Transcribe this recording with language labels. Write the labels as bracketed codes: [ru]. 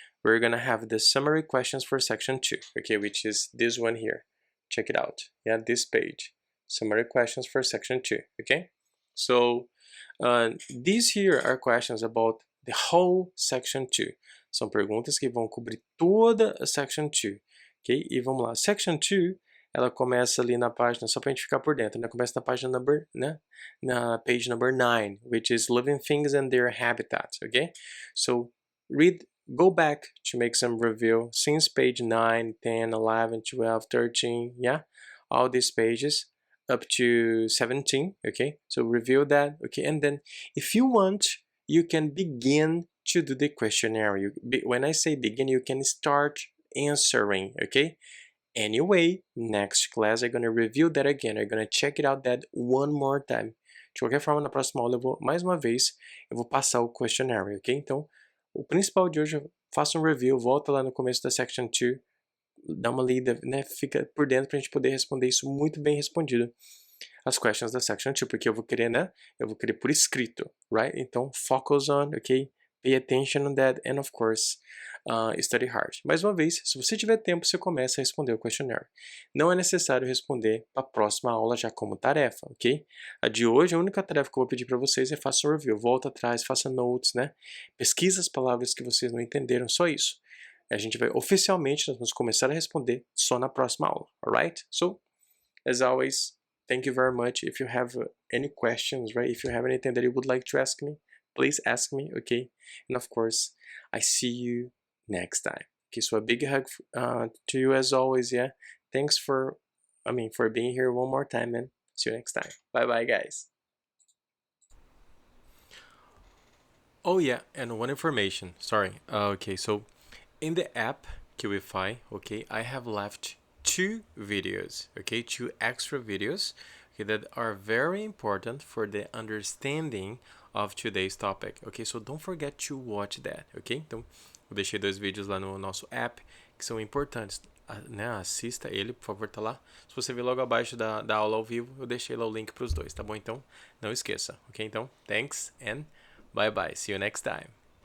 [en] We're gonna have the summary questions for section 2, okay? Which is this one here. Check it out, yeah, this page. Summary questions for section 2, okay? So these here are questions about the whole section 2. [pt] São perguntas que vão cobrir toda a section 2, ok? E vamos lá, section 2, ela começa ali na página, só pra gente ficar por dentro, né? Começa na página number, né? [en] Na page number 9, which is living things and their habitats, okay? So read, go back to make some review since page 9, 10, 11, 12, 13, yeah? All these pages up to 17, okay? So review that, okay? And then if you want, you can begin to do the questionnaire. When I say begin, you can start answering, okay? Anyway, next class I'm gonna review that again. I'm gonna check it out that one more time. [pt] De qualquer forma, na próxima aula, mais uma vez, eu vou passar o questionnaire, ok? Então, o principal de hoje, faça um review, volta lá no começo da section 2, dá uma lida, né? Fica por dentro pra gente poder responder isso muito bem respondido. As questions da section 2, porque eu vou querer, né? Eu vou querer por escrito, right? [en] Então, focus on, ok? Pay attention on that and, of course, study hard. [pt] Mais uma vez, se você tiver tempo, você começa a responder o questionnaire. Não é necessário responder para a próxima aula já como tarefa, ok? A de hoje, a única tarefa que eu vou pedir para vocês é faça um review. Volta atrás, faça notes, né? Pesquisa as palavras que vocês não entenderam, só isso. A gente vai, oficialmente, nós vamos começar a responder só na próxima aula, alright? [en] So, as always, thank you very much. If you have any questions, right? If you have anything that you would like to ask me, please ask me, okay? And of course, I see you next time. Okay, so a big hug to you as always, yeah? Thanks for being here one more time, and see you next time. Bye-bye, guys. Oh yeah, and one information, sorry. Okay, so in the app Kiwify, okay, I have left 2 videos, okay, 2 extra videos, okay, that are very important for the understanding of today's topic, okay, so don't forget to watch that, okay? [pt] Então, eu deixei 2 vídeos lá no nosso app que são importantes, né? Assista ele, por favor, tá lá. Se você ver logo abaixo da aula ao vivo, eu deixei lá o link para os 2, tá bom? Então, não esqueça, ok? Então, [en] thanks and bye bye. See you next time.